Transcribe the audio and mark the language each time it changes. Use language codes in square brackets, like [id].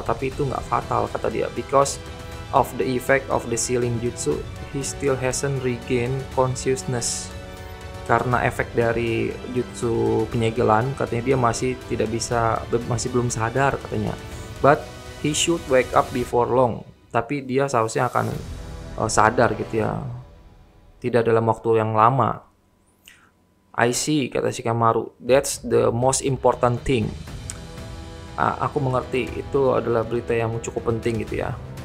[id] Tapi itu nggak fatal kata dia, [en] because of the effect of the sealing jutsu, he still hasn't regained consciousness. [id] Karena efek dari jutsu penyegelan, katanya dia masih belum sadar katanya. [en] But he should wake up before long. [id] Tapi dia seharusnya akan sadar gitu ya. Tidak dalam waktu yang lama. [en] I see, kata Shikamaru. That's the most important thing. [id] Aku mengerti, itu adalah berita yang cukup penting gitu ya.